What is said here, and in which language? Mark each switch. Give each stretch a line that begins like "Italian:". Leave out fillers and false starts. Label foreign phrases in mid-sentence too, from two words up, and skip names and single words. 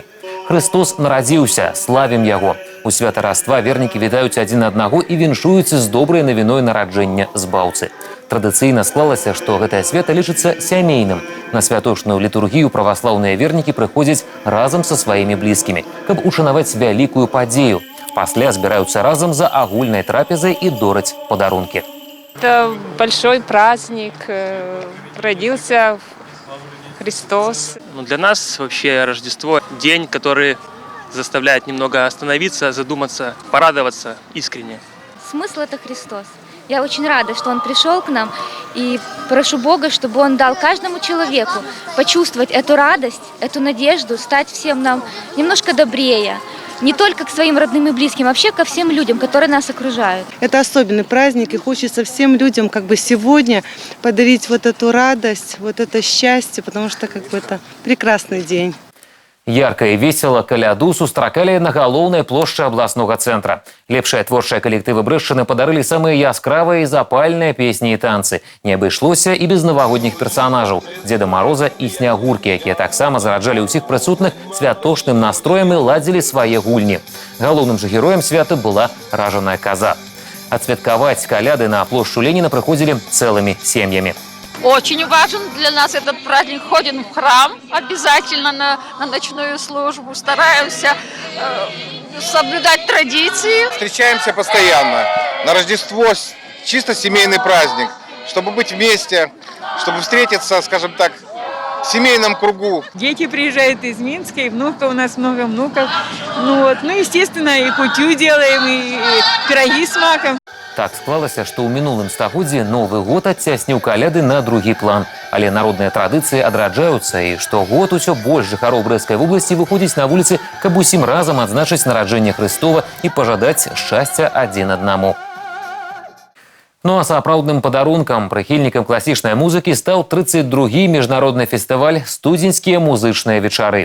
Belarusian: Христос нарадзіўся, славім яго. У святараства вернікі вітаюць адзін аднаго і віншуюцца з добрай навіной нараджэння збаўцы. Традыцыйна склалася, што гэтае свята лічыцца сямейным. На святочную літургію праваслаўныя вернікі прыходзяць разам са сваімі блізкімі, каб ушанаваць вялікую падзею. Пасля збіраюцца разам за агульнай трапезай і дораць падарункі.
Russian: Это большой праздник, родился Христос. Для нас вообще Рождество – день, который заставляет немного остановиться, задуматься, порадоваться искренне. Смысл – это Христос. Я очень рада, что Он пришел к нам, и прошу Бога, чтобы Он дал каждому человеку почувствовать эту радость, эту надежду, стать всем нам немножко добрее. Не только к своим родным и близким, а вообще ко всем людям, которые нас окружают. Это особенный праздник, и хочется всем людям сегодня подарить вот эту радость, вот это счастье, потому что это прекрасный день.
Belarusian: Ярка і весела каляду сустракалі на галоўнай плошчы абласнога цэнтра. Лепшыя творчыя калектывы Брэшчыны падарылі самыя яскравыя і запальныя песні і танцы. Не абышлося і без навагодніх персанажаў – Дзеда Мароза і Снягуркі, якія таксама зараджалі ўсіх прысутных святочным настроем і ладзілі свае гульні. Галоўным жа героем свята была ражаная каза. Адсвяткаваць каляды на плошчу Леніна прыходзілі цэлымі сем'ямі.
Russian: Очень важен для нас этот праздник. Ходим в храм обязательно на ночную службу. Стараемся соблюдать традиции. Встречаемся постоянно. На Рождество чисто семейный праздник. Чтобы быть вместе, чтобы встретиться, скажем так, в семейном кругу. Дети приезжают из Минска, и внуков, у нас много внуков. Естественно, и кутю делаем, и пироги с маком.
Belarusian: Так склалася, што ў мінулым стагоддзі Новы год адцясніў каляды на другі план. Але народныя традыцыі адраджаюцца, і штогод усё больш жыхароў Брэсцкай вобласці выходзіць на вуліцы, каб усім разам адзначыць нараджэнне Хрыстова і пажадаць шчасця адзін аднаму. Ну а сапраўдным падарункам прыхільнікам класічнай музыкі стаў 32-гі міжнародны фестываль «Студзеньскія музычныя вечары».